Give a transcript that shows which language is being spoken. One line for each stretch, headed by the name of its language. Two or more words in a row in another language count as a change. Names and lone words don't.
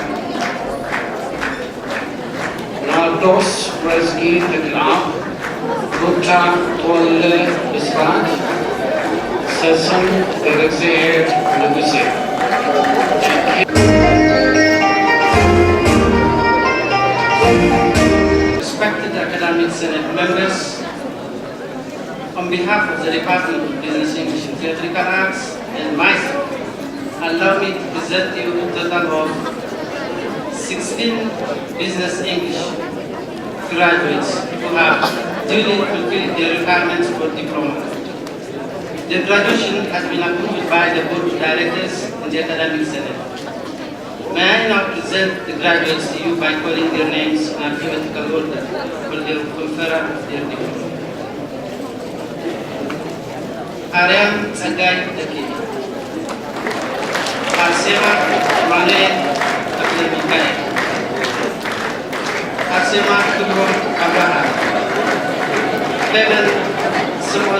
English: Nardos Rezgi Teklab, ሩጫ ተወልደ ብስራት፣ ሰስን ገብረእግዚአብሔር ንጉሴ። Respected academic senate members, on behalf of the Department of Business English and Theatrical Arts and myself, allow me to present you a total of 16 Business English graduates who have duly fulfilled their requirements for diploma. Their graduation has been approved by the Board of Directors and the Academic Senate. May I now present the graduates to you by calling their names in alphabetical order for their conferral of their diploma. Ariam Sagai Taki, Arsema Mane Abdelmikai, Arsema Kubro Abraham, Clement Simon